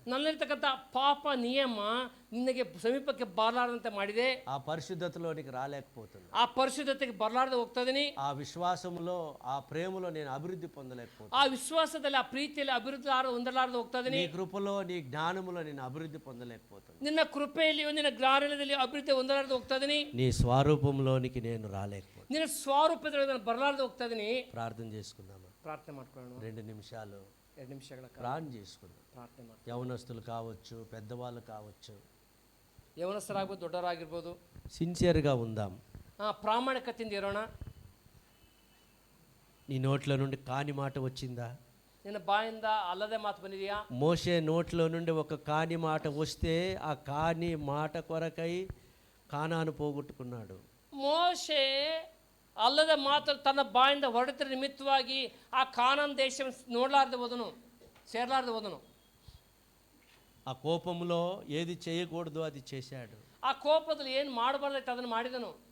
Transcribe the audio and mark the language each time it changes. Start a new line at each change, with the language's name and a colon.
Kannada: ನನ್ನಲ್ಲಿರ್ತಕ್ಕಂಥ ಪಾಪ ನಿಯಮ ನಿನಗೆ ಸಮೀಪಕ್ಕೆ ಬರಲಾರದಂತೆ ಮಾಡಿದೆ.
Telugu: ఆ పరిశుద్ధతలోనికి రాలేకపోతున్నా.
Kannada: ఆ పరిశుద్ధತೆಗೆ ಬರಲಾರದೆ ಹೋಗ್ತದೀನಿ.
Telugu: ఆ విశ్వాసంలో ఆ ప్రేమలో నేను అభివృద్ధి పొందలేకపోతున్నా.
Kannada: ఆ విశ్వాసದಲ್ಲಿ ಆ ప్ರೀತಿಯಲ್ಲಿ ಅಭಿವೃದ್ಧಿ ಹೊಂದಲಾರದೆ ಹೋಗ್ತದೀನಿ.
Telugu: నీ కృపలో నీ జ్ఞానములో నేను అభివృద్ధి పొందలేకపోతున్నా.
Kannada: ನಿನ್ನ ಕೃಪೆಯಲ್ಲಿಯೂ ನಿನ್ನ ಜ್ಞಾನದಲ್ಲಿ ಅಭಿವೃದ್ಧಿ ಹೊಂದಲಾರದೆ ಹೋಗ್ತದೀನಿ.
Telugu: నీ స్వరూపంలోనికి నేను రాలేకపోతున్నా.
Kannada: ನಿನ್ನ ಸ್ವರೂಪದಲ್ಲಿ ನಾನು ಬರಲಾರದೆ ಹೋಗ್ತದೀನಿ.
Telugu: ప్రార్థన చేసుకుందామా?
Kannada: ಪ್ರಾರ್ಥನೆ ಮಾಡ್ಕೊಳ್ಳೋಣ.
Telugu: 2 నిమిషాలు
Kannada: 2 ನಿಮಿಷಗಳ ಕಾಲ
Telugu: ప్రార్థన చేసుకుందాం.
Kannada: ಪ್ರಾರ್ಥನೆ ಮಾಡಿ.
Telugu: యవనస్తులు కావచ్చు, పెద్దవాళ్ళు కావచ్చు,
Kannada: ಯೌವನಸ್ಥರಾಗ್ಬೋದು, ದೊಡ್ಡವರಾಗಿರ್ಬೋದು,
Telugu: సిన్సియర్గా ఉందాం.
Kannada: ಪ್ರಾಮಾಣಿಕತೆಯಿಂದ ಇರೋಣ.
Telugu: నీ నోట్ల నుండి కాని మాట వచ్చిందా?
Kannada: ನಿನ್ನ ಬಾಯಿಂದ ಅಲ್ಲದೆ ಮಾತು ಬಂದಿದೆಯಾ?
Telugu: మోషే నోట్లో నుండి ఒక కాని మాట వస్తే ఆ కాని మాట కొరకై కానాను పోగొట్టుకున్నాడు.
Kannada: ಮೋಶೆ ಅಲ್ಲದ ಮಾತು ತನ್ನ ಬಾಯಿಂದ ಹೊರಡಿದ ನಿಮಿತ್ತವಾಗಿ ಆ ಕಾನಾನ್ ದೇಶ ನೋಡಲಾರದೆ ಹೋದನು, ಸೇರಲಾರದೆ ಹೋದನು.
Telugu: ఆ కోపంలో ఏది చేయకూడదో అది చేశాడు.
Kannada: ಆ ಕೋಪದಲ್ಲಿ ಏನು ಮಾಡಬಾರ್ದೈತೆ ಅದನ್ನು ಮಾಡಿದನು.